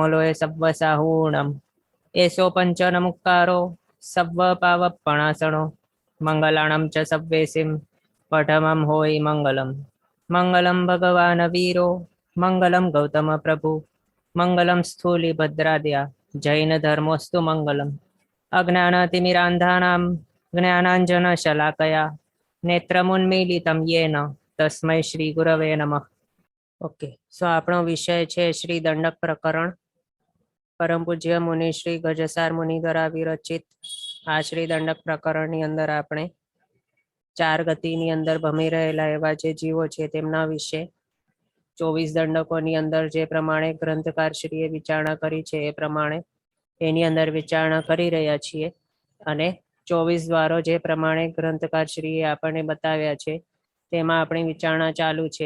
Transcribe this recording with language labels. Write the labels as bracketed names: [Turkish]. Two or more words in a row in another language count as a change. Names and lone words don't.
[Prakrit languages] लोय सव्वसाहूणम् एषो पञ्चनमुक्कारो सव्वपावपणासनो मङ्गलाणं च सव्वेसिं पठमं होयि मङ्गलम् [Sanskrit] मङ्गलं भगवान् वीरो मङ्गलं गौतमप्रभु मङ्गलं स्थूलिभद्राद्या जैनधर्मोऽस्तु मङ्गलम् अज्ञानतिमिरान्धानां ज्ञानाञ्जनशलाकया नेत्रमुन्मीलितं येन तस्मै श्रीगुरवे नमः। [English] okay, so [Gujarati] આપણો વિષય છે શ્રી દંડક પ્રકરણ। પરમ પૂજ્ય મુનિ શ્રી ગજસાર મુનિ દ્વારા વિરચિત આ શ્રી દંડક પ્રકરણની અંદર આપણે ચાર ગતિની અંદર ભમી રહેલા એવા જે જીવો છે તેમના વિશે 24 દંડકોની અંદર જે પ્રમાણે ગ્રંથકારશ્રીએ વિચારણા કરી છે એ પ્રમાણે એની અંદર વિચારણા કરી રહ્યા છીએ અને 24 દ્વારો જે પ્રમાણે ગ્રંથકારશ્રીએ આપણને બતાવ્યા છે તેમાં આપણી વિચારણા ચાલુ છે।